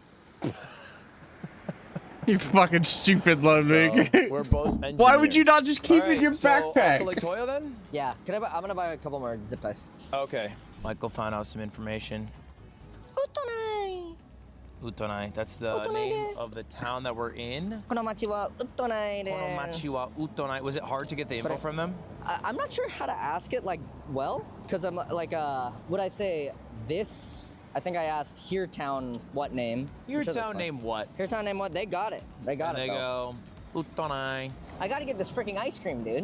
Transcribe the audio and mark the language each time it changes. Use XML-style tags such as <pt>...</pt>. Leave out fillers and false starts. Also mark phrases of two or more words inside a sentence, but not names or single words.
<en>You fucking stupid, Ludwig. So we're both engineers. Why would you not just keep it in your backpack? So Lake Toya then? Yeah. I'm gonna buy a couple more zip ties. Okay. Michael found out some information. Utonai. That's the name of the town that we're in.</en> <ja>この町はウトナイ. この町はウトナイ.</ja> <en>Was it hard to get the info from them? I'm not sure how to ask it, because I'm like, would I say this? I think I asked here town what name. Here town name what? Here town name what? They got it. They got it. They go Utonai. I gotta get this freaking ice cream, dude.</en>